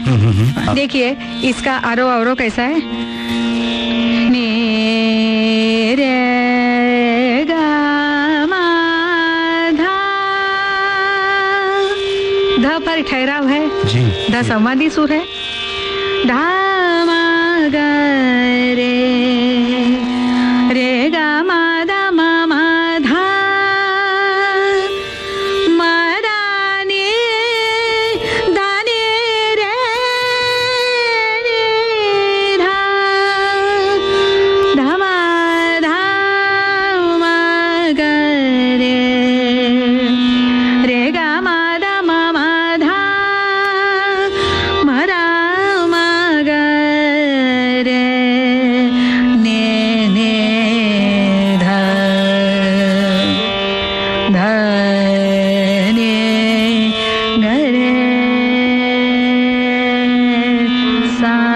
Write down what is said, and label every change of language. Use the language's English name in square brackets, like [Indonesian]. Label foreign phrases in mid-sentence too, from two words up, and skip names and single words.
[Hindi] देखिए इसका आरोह अवरोह कैसा है। ने रे गा मा धा, ध पर ठहराव है जी। ध संवादी सुर है। धा मा ग रे, रे गा मा धा मा मा धा, मा धा नी धा नी रे नी धा, धा मा ग रे, रे गा मा धा मा मा धा, मा धा मा ग रे ने ने धा, धा ने ग रे सा।